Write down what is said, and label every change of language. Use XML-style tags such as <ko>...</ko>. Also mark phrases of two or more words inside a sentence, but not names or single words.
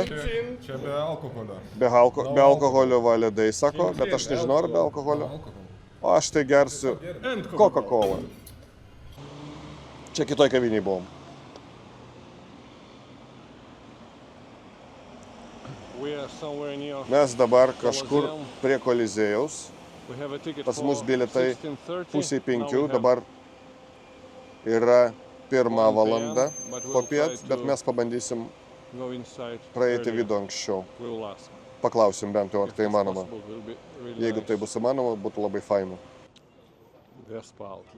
<lt>Čia be alkoholio. be alkoholio validai sako, bet aš nežinau, ar be alkoholio. O aš tai gersiu Coca-Cola. Čia kitoj kaviniai buvom.</lt> <en>We are somewhere near.</en> <lt>Mes dabar kažkur prie Kolizėjaus.</lt> <en>We have a ticket</en> <lt>Pas</lt> <en>for</en> <lt>mus bilietai 16:30. pusei</lt> <en>Now 5, we have</en> <lt>dabar yra 1 1 valanda</lt> <en>PM, but we'll</en> <lt>po piet,</lt> <en>try</en> <lt>bet</lt> <en>to</en> <lt>mes pabandysim</lt> <en>go inside</en> <lt>praeiti</lt> <en>earlier.</en> <lt>vidų anksčiau.</lt> <en>We will ask.</en> <lt>Paklausim bent jau, ar</lt> <en>If</en> <lt>tai</lt> <en>it's</en> <lt>įmanoma.</lt> <en>possible, it will be really</en> <lt>Jeigu tai</lt> <en>nice.</en> <lt>bus įmanoma, būtų labai faina.</lt> <en>Vespa outlet.</en>